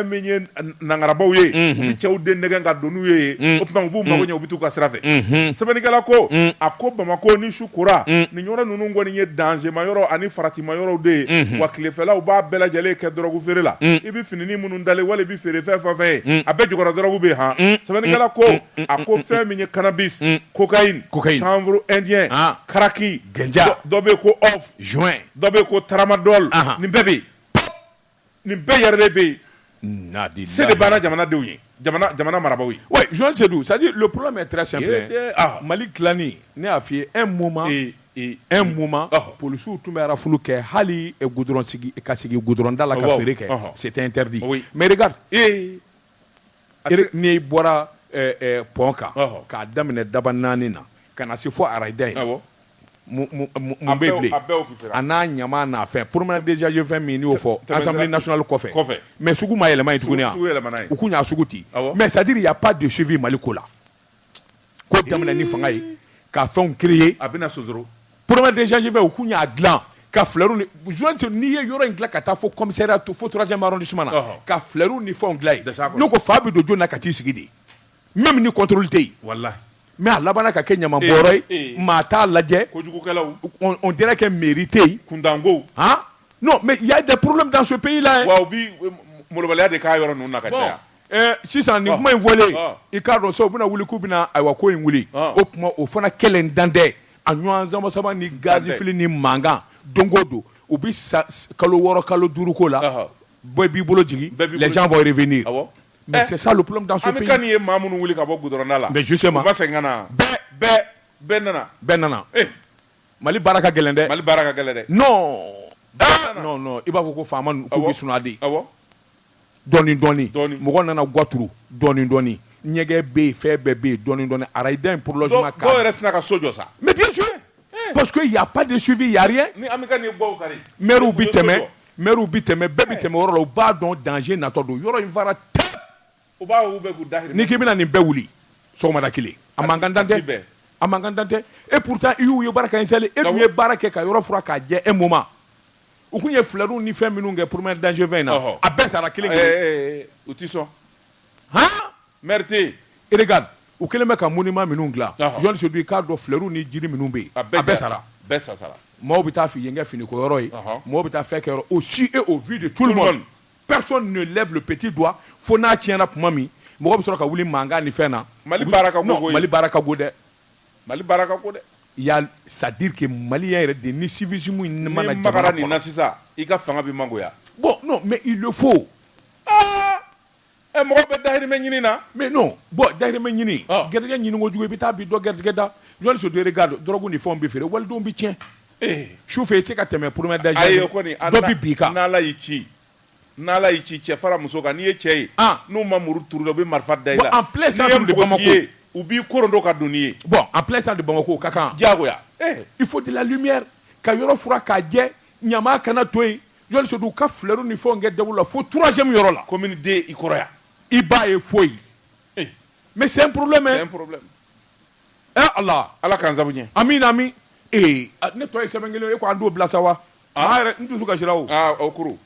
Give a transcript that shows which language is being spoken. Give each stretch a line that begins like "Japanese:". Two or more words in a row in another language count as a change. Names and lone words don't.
Bambara: min ye nangarabaw ye u bi cɛw den nɛgɛn ka don n'u ye o tuma u b'u mago ɲɛ u bi t'u ka sira fɛ sɛbɛnnikɛla ko a ko Bamako ni su kora nin yɔrɔ ninnu kɔni ye danger ma yɔrɔ ani faratima yɔrɔw de ye wa tilefɛlaw b'a bɛɛ lajɛlen kɛ dɔrɔgu feere la i bɛ finini minnu dalen wala i bɛ feere fɛn fɛn ye a bɛɛ jukɔrɔ dɔrɔgu bɛ yen sɛbɛnnikɛla ko a ko fɛn min ye
French: cannabis cocaïne chanvre indien
Bambara: karaki ganja dɔ bɛ ko off joint dɔ bɛ ko tramadol nin bɛɛ bɛ yen nin bɛɛ yɛrɛ de bɛ yen se de banna jamanadenw ye jamana marabaw ye.
French: Oui, Joël Sedou, c'est-à-dire le problème est très simple.
Bambara: Mali dilanni ne y'a f'i ye
French: un moment policiers
Bambara: tun bɛ rafulu kɛ hali goudron sigi ka sigi goudron da la ka feere kɛ
French: c'était interdit. Mais regarde
Bambara: n'i bɔra pont kan k'a daminɛ daba 4 na ka na se fo araida ye mun bɛ bilen a n'a ɲama n'a fɛn
French: promenade déjà je
Bambara: fɛn min n'i y'o fɔ
French: assemblée nationale
Bambara: kɔfɛ mais sugu ma yɛlɛma yen tuguni u kun y'a sugu ten
French: mais c'est à dire il y a pas de suivi
Bambara: Mali ko la ko daminɛ ni fanga ye ka fɛnw créer a bɛna sosoro
French: promenade déjà je
Bambara: fɛn u kun y'a dilan ka fleurs ni journaliste n'i ye yɔrɔ in dilan ka taa fo commissariat fo
French: 3e arrondissement
Bambara: na ka fleurs ni fɛnw dilan yen n'o ko fa bɛ don jɔn na ka t'i sigi
French: de même
Bambara: ni contrôle tɛ yen wallahi mais a labanna ka kɛ ɲamabɔrɔ ye maa t'a lajɛ
French: on dirait que mairie
Bambara: tɛ yen kundango
French: non mais il y a des problèmes dans ce pays là
Bambara: wa u bi molobaliya de k'a yɔrɔ ninnu na ka caya sisan nin kuma in fɔlen i k'a dɔn u bɛna wuli k'u bɛna ayiwa ko in wuli o kuma o fana kɛlɛ dan tɛ a ɲɔgɔn sama ni gazi fili ni mankan don o don u bɛ kalo 6 kalo 5 ko la bɛɛ b'i bolo jigin
French: les gens vont revenir. Mais c'est ça le problème dans ce pays.
Bambara: Kan ye maa minnu wuli ka bɔ goudron la.
French: Mais justement.
Bambara: U ba segin ka na. Bɛɛ nana. Mali baara ka gɛlɛn dɛ. Mali baara ka gɛlɛn dɛ.
French: Non. Non.
Bambara: I b'a fɔ ko faama k'u bɛ sunu a de. Dɔɔni. Mɔgɔ nana guwaturu dɔɔni. Ɲɛgɛn bɛ yen, fɛn bɛɛ bɛ yen dɔɔni. Araida in prolongement ka. Dɔw yɛrɛ sina ka so jɔ sa.
French: Mais bien sûr. Parce que il y a pas de suivi, il y a rien.
Bambara: Ni an bɛ ka nin bɔ kari. Maire bi tɛmɛ, bɛɛ bi tɛmɛ yɔrɔ la u b'a dɔn danger natɔ don. Yɔrɔ in fara ni k'i bɛna nin bɛɛ wuli sɔgɔmada kelen a man kan dan tɛ
French: et pourtant
Bambara: i y'u ye baara kɛ installé e dun ye baara kɛ ka yɔrɔ fura k'a jɛ
French: un moment
Bambara: u kun ye fleurs ni fɛn minnu kɛ promenade danger fɛn in na a bɛɛ sara kelen u ti sɔn maire tɛ yen regarde u kɛlen bɛ ka monument minnu dilan journaliste i k'a dɔn fleurs ni jiri minnu bɛ yen a bɛɛ sara maaw bɛ taa f'i ye n kɛ finiko yɔrɔ ye maaw bɛ taa fɛn kɛ yɔrɔ
French: au su et au vu de tout le monde. Personne ne lève le petit doigt.
Bambara: Fo n'a tiɲɛna kuma min mɔgɔ bɛ sɔrɔ ka wuli mankan ni fɛn na. Mali baara ka go dɛ. Mali baara ka go dɛ.
French: Il y a c'est à dire que malien
Bambara: yɛrɛ de ni civisme in mana jamana kɔnɔ. Ni magara nin na sisan i ka fanga bɛ mangoya.
French: Bon non mais il le faut.
Bambara: Mɔgɔ bɛ dahirimɛ ɲini na.
French: Mais non
Bambara: dahirimɛ ɲini. Gɛrijɛgɛ ɲini kojugu i bɛ taa bi dɔ gɛrijɛgɛ da. Journaliste de regarde drogue ni fɛnw bɛ feere walidenw bɛ tiɲɛ. Sufɛ i tɛ ka tɛmɛ promenade danger. Ayi o kɔni dɔ bɛ bin i kan. N'Ala y'i ci. N'Ala y'i ci cɛ fara muso kan n'i ye cɛ ye n'u ma muru turu la u bɛ marifa da i la
French: en plein centre de Bamako
Bambara: u b'i koron ka don n'i ye
French: en plein centre de Bamako
Bambara: ka kan diyagoya
French: il faut de la lumière
Bambara: ka yɔrɔ fura k'a jɛ ɲama kana to yen journaliste u ka fleurs ni fɛnw kɛ dabu la fo 3e yɔrɔ la commune D i kɔrɔ yan i b'a ye foyi
French: mais c'est un problème
Bambara: Allah k'an sabu ɲɛ ami ne tɔ ye sɛbɛn kelen ye ko an t'o bila sa wa n dusu kasira o o kuru